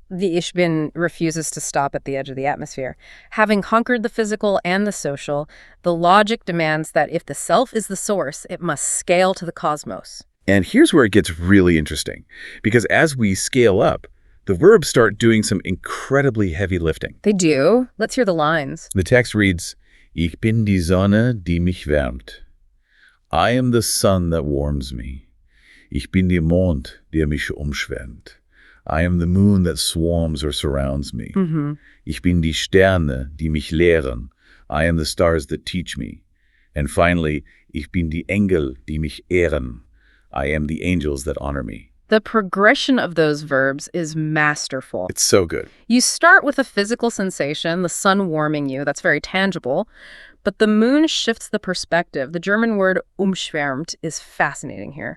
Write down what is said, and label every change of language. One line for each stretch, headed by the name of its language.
English: The Ich Bin refuses to stop at the edge of the atmosphere. Having conquered the physical and the social, the logic demands that if the self is the source, it must scale to the cosmos. And here's where it gets really interesting, because as we scale up, the verbs start doing some incredibly heavy lifting. They do. Let's hear the lines. The text reads,
German: Ich bin die Sonne, die mich wärmt.
English: I am the sun that warms me.
German: Ich bin der Mond, der mich umschwärmt.
English: I am the moon that swarms or surrounds me.
German: Ich bin die Sterne, die mich lehren.
English: I am the stars that teach me. And finally,
German: ich bin die Engel, die mich ehren.
English: I am the angels that honor me. The progression of those verbs is masterful. It's so good. You start with a physical sensation, the sun warming you, that's very tangible, but the moon shifts the perspective. The German word umschwärmt is fascinating here.